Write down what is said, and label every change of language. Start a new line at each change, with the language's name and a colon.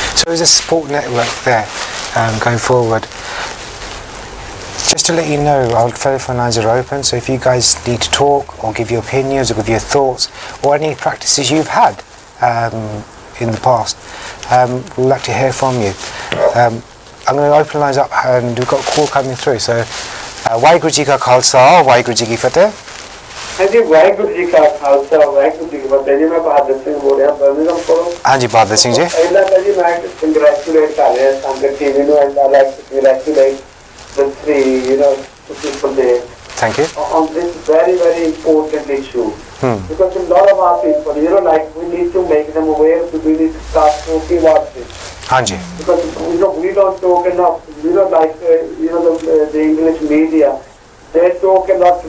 English: So there's a support network there going forward. Just to let you know, our telephone lines are open, so if you guys need to talk or give your opinions or give your thoughts or any practices you've had in the past, we'd like to hear from you. I'm going to open the lines up, and we've got a call coming through.
Punjabi: So, Waheguru ji ਕਾ ਖਾਲਸਾ ਵਾਹਿਗੁਰੂ ਜੀ ਕੀ ਫਤਿਹ। ਹਾਂਜੀ ਵਾਹਿਗੁਰੂ ਜੀ ਕਾ ਖਾਲਸਾ ਵਾਹਿਗੁਰੂ ਜੀ ਕੀ ਫਤਿਹ ਜੀ। ਮੈਂ ਬਹਾਦਰ ਸਿੰਘ ਬੋਲ ਰਿਹਾ Birmingham ਕੋਲੋਂ। ਹਾਂਜੀ ਬਹਾਦਰ ਸਿੰਘ ਜੀ। ਪਹਿਲਾਂ ਤਾਂ ਜੀ ਮੈਂ ਕੰਗ੍ਰੈਚੁਲੇਟ ਕਰ ਰਿਹਾ ਸੰਗਤ ਟੀਵੀ ਨੂੰ,
English: And I like to congratulate the three people there. Thank you. On this very, very important issue. Because a lot of our people, like we need to make them aware, we need to start talking about this. Hanji. Because we don't talk enough. Like the English media, they talk a lot.